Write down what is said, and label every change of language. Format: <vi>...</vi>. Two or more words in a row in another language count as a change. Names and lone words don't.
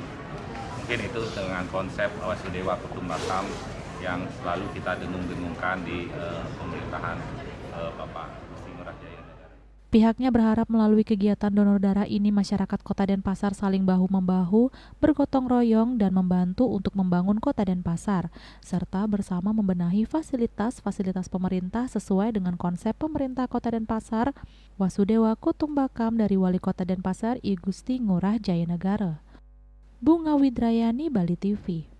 <id>Mungkin itu dengan konsep Wasudewa Kutumbakam yang selalu kita dengung-dengungkan di pemerintahan Bapak Gusti Ngurah Jaya Negara. Pihaknya berharap melalui kegiatan donor darah ini masyarakat Kota Denpasar saling bahu-membahu, bergotong royong dan membantu untuk membangun Kota Denpasar, serta bersama membenahi fasilitas-fasilitas pemerintah sesuai dengan konsep pemerintah Kota Denpasar Wasudewa Kutumbakam dari Wali Kota Denpasar I Gusti Ngurah Jaya Negara. Bunga Widrayani, Bali TV.</id>